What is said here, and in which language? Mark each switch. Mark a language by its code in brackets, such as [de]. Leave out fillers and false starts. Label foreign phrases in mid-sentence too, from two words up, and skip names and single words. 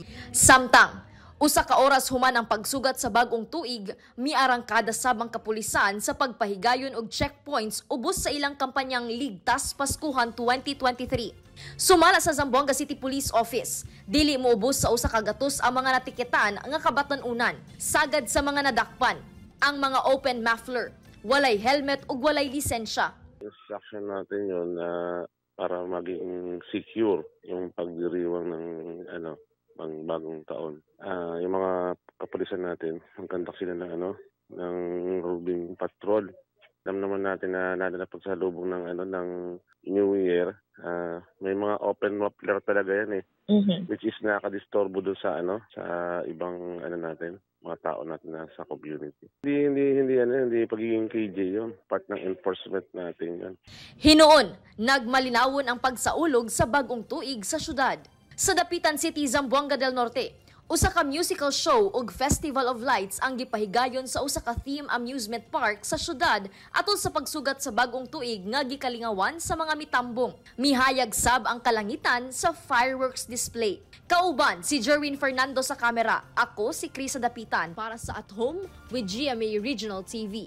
[ceb] Samtang, usa ka oras human ang pagsugat sa bag-ong tuig, miarangkada sabang kapulisan sa pagpahigayon og checkpoints ubos sa ilang kampanyang Ligtas Paskuhan 2023. Sumala sa Zamboanga City Police Office, dili moubos sa usa ka gatos ang mga natiketan nga kabatan-unan, sagad sa mga nadakpan, ang mga [en] open muffler, [ceb] walay helmet ug walay lisensya. [tl] Instruction natin yun para maging secure yung pagdiriwang ng bagong taon. Yung mga kapulisan natin, magkandak sila ng [en] roving patrol. [tl] Alam naman natin na pagsalubong ng [en] New Year, [tl] may mga [en] open muffler [tl] talaga yan [en] which is [tl] nakadisturbo doon sa ibang natin, mga tao natin na sa community. Hindi pagiging KJ yun, part ng enforcement natin yan. [ceb] Hinuon, nagmalinawon ang pagsaulog sa bag-ong tuig sa syudad. Sa Dapitan City, Zamboanga del Norte, usa ka [en] musical show [ceb] ug Festival of Lights ang gipahigayon sa usa ka [en] theme amusement park [ceb] sa syudad atol sa pagsugat sa bag-ong tuig nga gikalingawan sa mga mitambong. Mihayag sab ang kalangitan sa [en] fireworks display. [ceb] Kauban si Jerwin Fernando sa kamera. Ako si Chris sa Dapitan para sa At Home with GMA Regional TV.